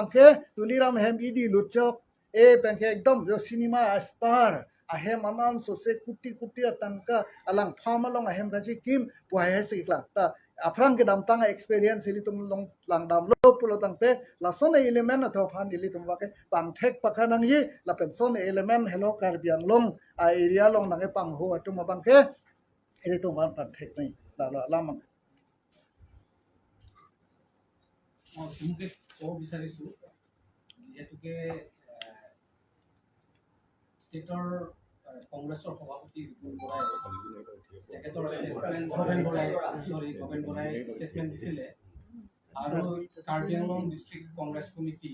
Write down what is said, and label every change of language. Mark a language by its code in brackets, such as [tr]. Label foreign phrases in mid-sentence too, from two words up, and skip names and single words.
[mjw] bang ke tuliram hem idi luchok pen ke ekdom jo [en] cinema star [mjw] ahem aman so se kuti atangka alang phamalong ahem ka kim puai se ikla ta aprang ke dam tanga experience ili tum long lang dam lo pulo tang te la son element atho phan ili tum wake pang thek pakhanang yi la pen son element hello kar biang long a area long nang e pang ho atum bang ke ili tum ban pan thek nai la lam [as] তুমকে ক'ব বিচাৰিছো যিহেতুকে ষ্টেটৰ কংগ্ৰেছৰ সভাপতি ৰিপুণ বৰাই তেখেতৰ ভৱেন বৰাই ষ্টেটমেণ্ট দিছিলে আৰু কাৰ্বি আংলং ডিষ্ট্ৰিক্ট কংগ্ৰেছ কমিটি